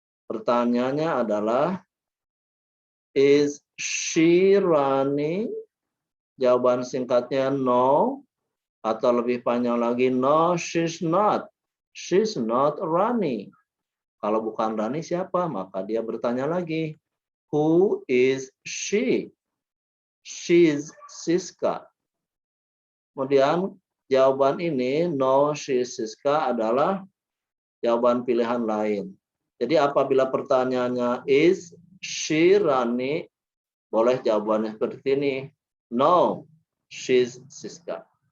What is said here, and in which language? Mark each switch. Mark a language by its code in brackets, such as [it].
[id] Pertanyaannya adalah, [en] is she running? [id] Jawaban singkatnya no, atau lebih panjang lagi, [en] no, she's not. She's not running. [id] Kalau bukan Rani siapa? Maka dia bertanya lagi, [en] who is she? She's Siska. [id] Kemudian jawaban ini, [en] no, she's Siska [id] adalah jawaban pilihan lain. Jadi apabila pertanyaannya [en] is she Rani, [id] boleh jawabannya seperti ini, [en] no, she's Siska.